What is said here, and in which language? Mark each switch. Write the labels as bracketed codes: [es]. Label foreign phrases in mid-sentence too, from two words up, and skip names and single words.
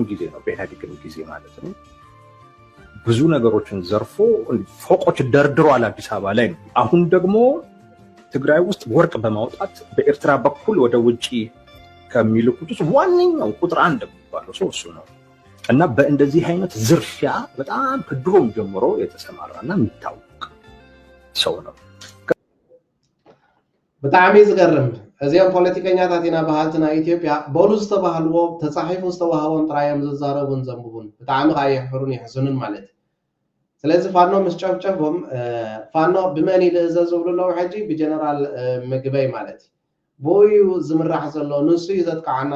[am] ጊዜ ነው፣ በኢህአዴግም ጊዜ ማለት ነው። ብዙ ነገሮችን ዘርፎ ፎቆች ደርድሯል አዲስ አበባ ላይ ነው። አሁን ደግሞ ትግራይ ውስጥ ወርቅ በማውጣት በኤርትራ በኩል ወደ ውጪ ከሚልኩት ዋነኛው ቁጥር አንድ የሚባለው ሰው እሱ ነው። እና በእንደዚህ አይነት ዝርፊያ በጣም ከድሮም ጀምሮ የተሰማራና የሚታወቅ ሰው ነው። [ti] ብጣዕሚ ዝገርም እዚኦም ፖለቲከኛታት ኢና ባህልትና ኢትዮጵያ በሉ ዝተባህልዎ ተፃሒፉ ዝተዋህቦም ጥራዮም ዝዛረቡን ዘንብቡን ብጣዕሚ ከዓ የሕፍሩን ይሕዝኑን ማለት እዩ። ስለዚ ፋኖ ምስ ጨፍጨፎም ፋኖ ብመን ይልእዘዝ ዝብልለው ሕጂ ብጀነራል ምግበይ ማለት እዩ ብኡ ዝምራሕ ዘሎ ንሱ እዩ ዘጥቃዓና